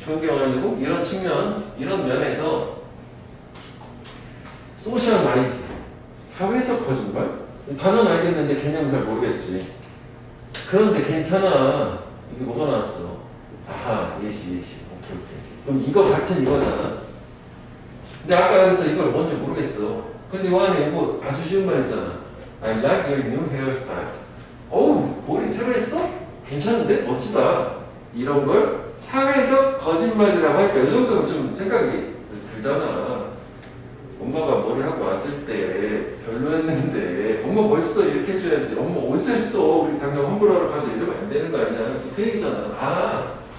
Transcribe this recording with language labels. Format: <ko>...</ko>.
<ko>존경 아니고 이런 측면, 이런 면에서 소셜 라이즈, 사회적 거짓말? 단어는 알겠는데 개념은 잘 모르겠지. 그런데 괜찮아. 이게 뭐가 나왔어? 예시. 오케이. 그럼 이거 같은 이거잖아. 근데 아까 여기서 이걸 뭔지 모르겠어. 근데 이 안에 이거 아주 쉬운 말 있잖아.</ko> <en>I like your new hairstyle.</en> <ko>머리 새로 했어? 괜찮은데? 멋지다. 이런 걸 사회적 거짓말이라고 할까? 이 정도면 좀 생각이 들잖아. 엄마가 머리 하고 왔을 때 별로였는데 엄마 벌써 이렇게 해줘야지. 엄마 옷을 했어. 우리 당장 환불하러 가자. 이러면 안 되는 거 아니야. 그 얘기잖아.</ko>